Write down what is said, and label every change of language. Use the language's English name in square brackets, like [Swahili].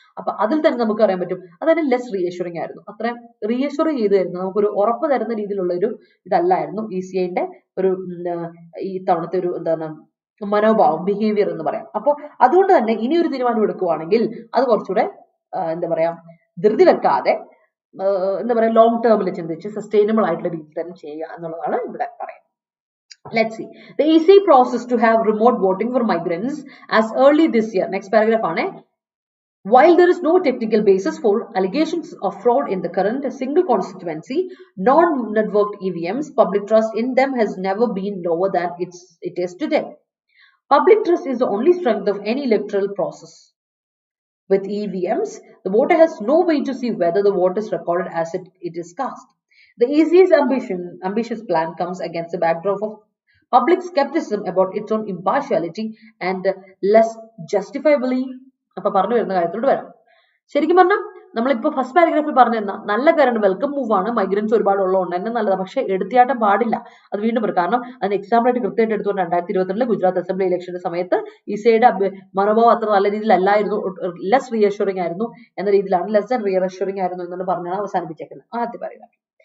[Malayalam] അപ്പൊ അതിൽ തന്നെ നമുക്ക് അറിയാൻ പറ്റും അതായത് ലെസ് റീഅഷ്യൂറിംഗ് ആയിരുന്നു. അത്രയും റീഅഷ്യൂർ ചെയ്ത് തരുന്നു, നമുക്കൊരു ഉറപ്പ് തരുന്ന രീതിയിലുള്ള ഒരു ഇതല്ലായിരുന്നു ECIന്റെ ഒരു ഈ തവണത്തെ ഒരു എന്താണ് മനോഭാവം, ബിഹേവിയർ എന്ന് പറയാം. അപ്പൊ അതുകൊണ്ട് തന്നെ ഇനി ഒരു തീരുമാനം എടുക്കുവാണെങ്കിൽ അത് കുറച്ചുകൂടെ എന്താ പറയാ ധൃതി വെക്കാതെ എന്താ പറയാ ലോങ് ടേമിൽ ചിന്തിച്ച് സസ്റ്റൈനബിൾ ആയിട്ടുള്ള രീതിയിൽ തന്നെ ചെയ്യുക എന്നുള്ളതാണ് ഇവിടെ പറയുന്നത്. [English] Let's see. The EC process to have remote voting for migrants as early this year. Next paragraph on it. While there is no technical basis for allegations of fraud in the current single constituency, non-networked EVMs, public trust in them has never been lower than it is today. Public trust is the only strength of any electoral process. With EVMs, the voter has no way to see whether the vote is recorded as it is cast. The EC's ambitious plan comes against the backdrop of public skepticism about its own impartiality and less justifiably. [Malayalam] അപ്പൊ പറഞ്ഞു വരുന്ന കാര്യത്തോട് വരാം. ശരിക്കും പറഞ്ഞാൽ നമ്മളിപ്പോ first പാരഗ്രാഫിൽ പറഞ്ഞിരുന്ന നല്ല കാര്യം വെൽക്കം മൂവ് ആണ്, മൈഗ്രൻസ് ഒരുപാട് ഉള്ളതുകൊണ്ട് തന്നെ നല്ലതാണ്. പക്ഷെ എടുത്തിയാട്ടം പാടില്ല. അത് വീണ്ടും പറയും. കാരണം അതിന് എക്സാമ്പിൾ ആയിട്ട് കൃത്യമായിട്ട് എടുത്തുകൊണ്ട് 2022 ഗുജറാത്ത് അസംബ്ലി ഇലക്ഷന്റെ സമയത്ത് ECIയുടെ മനോഭാവം അത്ര നല്ല രീതിയിലല്ലായിരുന്നു, ലെസ് റീഅഷ്യൂറിംഗ് ആയിരുന്നു എന്ന രീതിയിലാണ്, ലെസ് ദാൻ റീഅഷ്യൂറിംഗ് ആയിരുന്നു എന്നാണ് പറഞ്ഞാണ് അവസാനിപ്പിച്ചേക്കുന്നത് ആദ്യ പാരഗ്രാഫ്.